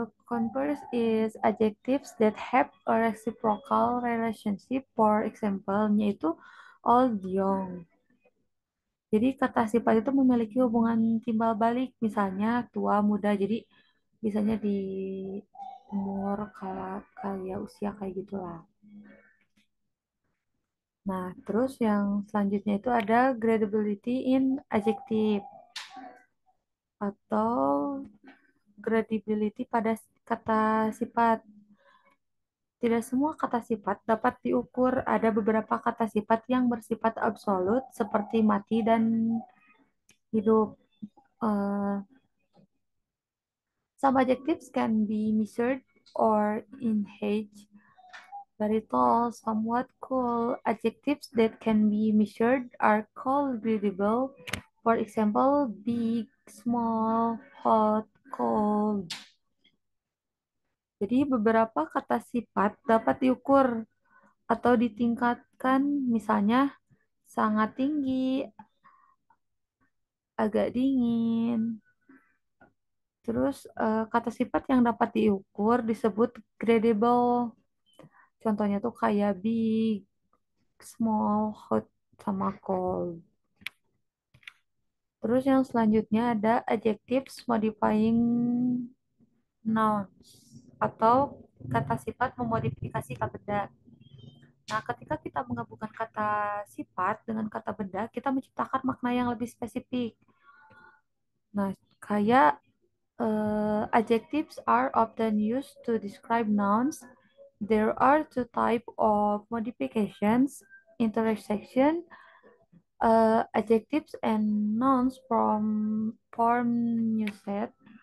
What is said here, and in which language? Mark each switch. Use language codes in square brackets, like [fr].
[en] Converse is adjectives that have a reciprocal relationship. For example-nya itu old, young. [id] Jadi kata sifat itu memiliki hubungan timbal balik, misalnya tua, muda. Jadi biasanya di umur kayak usia kayak gitulah. Nah, terus yang selanjutnya itu ada [en] gradability in adjective [id] atau gradability pada kata sifat. Tidak semua kata sifat dapat diukur. Ada beberapa kata sifat yang bersifat absolut seperti mati dan hidup. [en] Uh, some adjectives can be measured or enhanced. Very tall, somewhat cool. Adjectives that can be measured are called gradable. For example, big, small, hot, cold. [id] Jadi beberapa kata sifat dapat diukur atau ditingkatkan, misalnya sangat tinggi, agak dingin. Terus kata sifat yang dapat diukur disebut gradable. Contohnya tuh kayak big, small, hot, sama cold. Terus yang selanjutnya ada [en] adjectives modifying nouns [id] atau kata sifat memodifikasi kata benda. Nah, ketika kita menggabungkan kata sifat dengan kata benda, kita menciptakan makna yang lebih spesifik. Nah, kayak [en] adjectives are often used to describe nouns. There are two types of modifications, intersection, adjectives and nouns from form usage.